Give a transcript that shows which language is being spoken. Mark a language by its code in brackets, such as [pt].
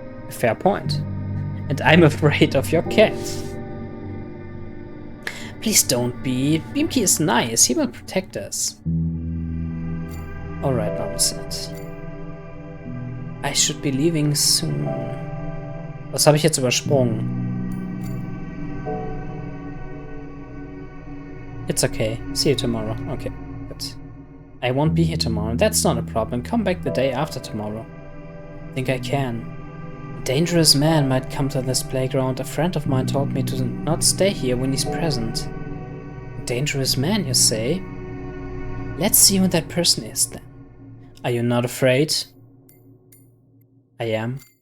[en] Fair point. And I'm afraid of your cat. Please don't be. Beamkey is nice. He will protect us. Alright, Mama said. I should be leaving soon. [de] Was habe ich jetzt übersprungen? [en] It's okay. See you tomorrow. Okay, good. I won't be here tomorrow. That's not a problem. Come back the day after tomorrow. Think I can. A dangerous man might come to this playground. A friend of mine told me to not stay here when he's present. A dangerous man, you say? Let's see who that person is then. Are you not afraid? I am.